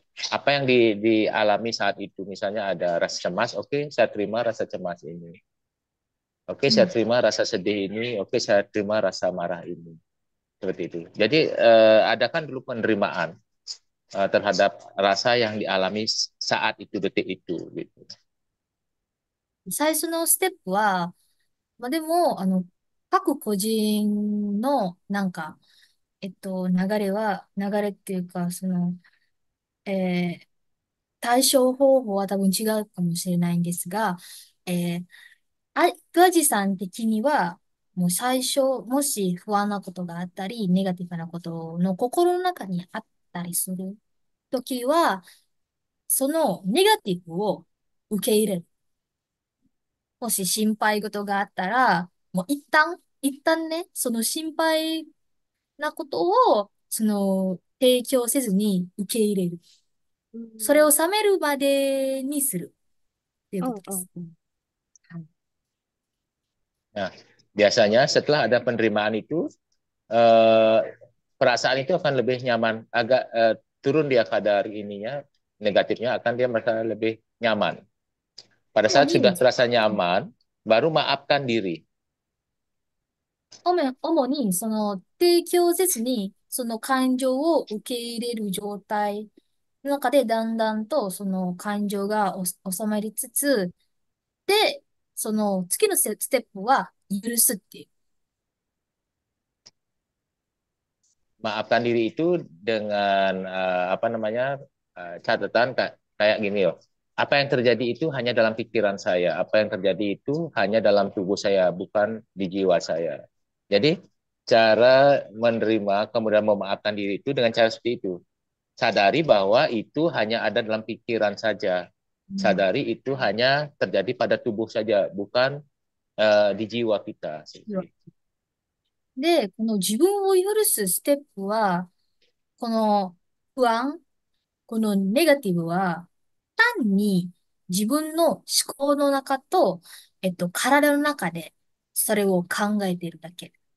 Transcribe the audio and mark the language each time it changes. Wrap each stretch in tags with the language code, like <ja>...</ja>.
<id>Apa yang dialami saat itu, misalnya ada rasa cemas, oke, saya terima rasa cemas ini. Oke, saya Hmm. terima rasa sedih ini. Oke, saya terima rasa marah ini. Seperti itu. Jadi adakan dulu penerimaan terhadap rasa yang dialami saat itu, detik itu. Gitu.</id> <ja>最初のステップは、まあ、でも、各個人の流れっていうか、えー対処方法は多分違うかもしれないんですが、えー、ガジさん的には、もう最初、もし不安なことがあったり、ネガティブなことの心の中にあったりする。時は、そのネガティブを受け入れる。もし心配事があったら、もう一旦ね、その心配なことを、提供せずに受け入れる。うそれをん。冷めるまでにするっていううん、うん、ことです。うん。はい。</ja> <id>Nah, biasanya setelah ada penerimaan itu, eh, perasaan itu akan lebih nyaman, agak turun dia kadar ininya, negatifnya akan dia merasa lebih nyaman. Pada</id> <ja>主</ja> <id>saat sudah</id> <ja>に、</ja> <id>terasa nyaman, baru maafkan diri.</id> <ja>主に、提供せずに、その感情を受け入れる状態の中で、だんだんと、その感情が収まりつつ、で、その次のステップは、許すっていう。</ja> <id>Maafkan diri itu dengan apa namanya catatan kayak gini loh. Apa yang terjadi itu hanya dalam pikiran saya. Apa yang terjadi itu hanya dalam tubuh saya, bukan di jiwa saya. Jadi cara menerima kemudian memaafkan diri itu dengan cara seperti itu. Sadari bahwa itu hanya ada dalam pikiran saja. うん。 Sadari itu hanya terjadi pada tubuh saja, bukan di jiwa kita.</id> <ja>で、この自分を許すステップは、この不安、このネガティブは、単に自分の思考の中と、体の中でそれを考えているだけ。</ja>